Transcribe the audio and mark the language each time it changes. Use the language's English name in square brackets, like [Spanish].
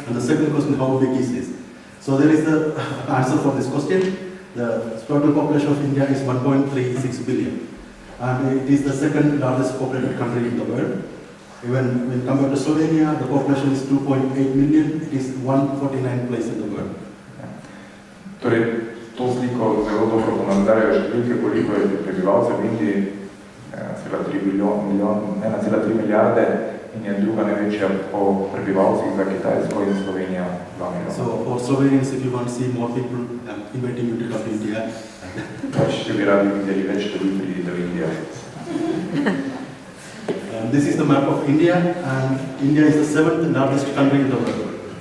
[English] And the second question, how big is this? So there is the answer for this question. The total population of India is 1.36 billion. And it is the second largest populated country in the world. Even when compared to Slovenia, the population is 2.8 million. It is 149th place in the world. [Slovenian] Torej, To sliko zelo dobro ponazarjajo številke, koliko je prebivalcev v Indiji, 1,3 milijarde in je druga največja po prebivalcih za Kitajsko in Slovenija 2 milijona. [English] So for Slovenians, if you want to see more people, I'm inviting you to come to India. [Slovenian] Če bi radi videli več, da bi pridite v Indijo. [English] This is the map of India, and India is the 7th largest country in the world.